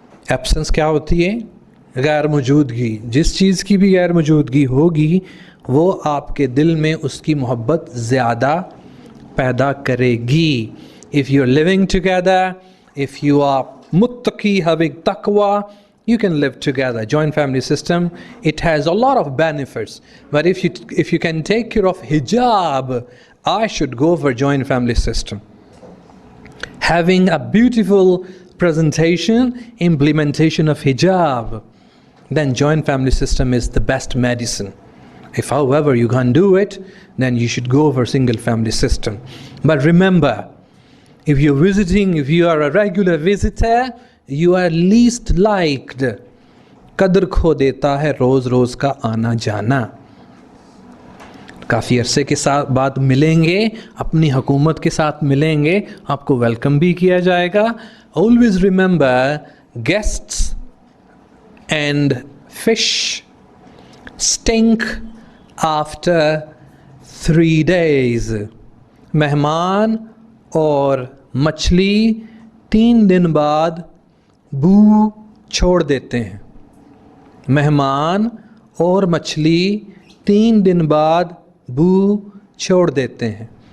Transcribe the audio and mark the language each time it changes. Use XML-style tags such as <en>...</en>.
<hi>Absence क्या होती है? गैर मौजूदगी. जिस चीज़ की भी गैर मौजूदगी होगी वो आपके दिल में उसकी मोहब्बत ज़्यादा पैदा करेगी.</hi> <en>If you're living together, if you are muttaqi, having taqwa, you can live together. Joint family system, it has a lot of benefits. But if you can take care of hijab, I should go for joint family system. Having a beautiful presentation, implementation of hijab, then joint family system is the best medicine. If however you can't do it, then you should go for single family system. But remember, if you're visiting, if you are a regular visitor, you are least liked.</en> <hi>कदर खो देता है रोज़ रोज़ का आना जाना. काफ़ी अरसे के साथ बाद मिलेंगे, अपनी हुकूमत के साथ मिलेंगे, आपको वेलकम भी किया जाएगा.</hi> <en>Always remember, guests and fish stink after 3 days.</en> <hi>मेहमान और मछली 3 दिन बाद बू छोड़ देते हैं. मेहमान और मछली 3 दिन बाद बू छोड़ देते हैं.</hi>